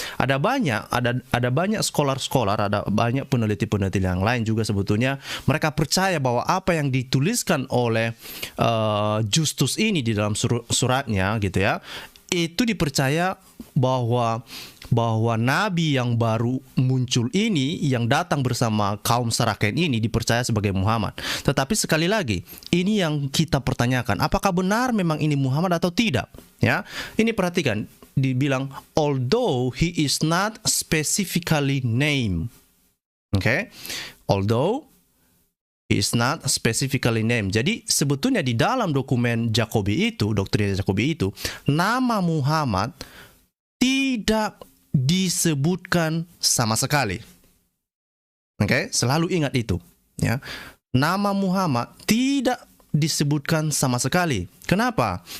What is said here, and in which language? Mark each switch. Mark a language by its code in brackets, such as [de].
[id] Ada banyak scholar-scholar, ada banyak peneliti-peneliti yang lain juga sebetulnya mereka percaya bahwa apa yang dituliskan oleh Justus ini di dalam suratnya gitu ya, itu dipercaya bahwa nabi yang baru muncul ini, yang datang bersama kaum Saracen ini, dipercaya sebagai Muhammad. Tetapi sekali lagi, ini yang kita pertanyakan, apakah benar memang ini Muhammad atau tidak? Ya, ini perhatikan, dibilang [en] although he is not specifically named. Okay? Although he is not specifically named. [id] Jadi sebetulnya di dalam dokumen Jacobi itu, doktrin Jacobi itu, nama Muhammad tidak disebutkan sama sekali. Oke, selalu ingat itu, ya. Nama Muhammad tidak disebutkan sama sekali. Kenapa?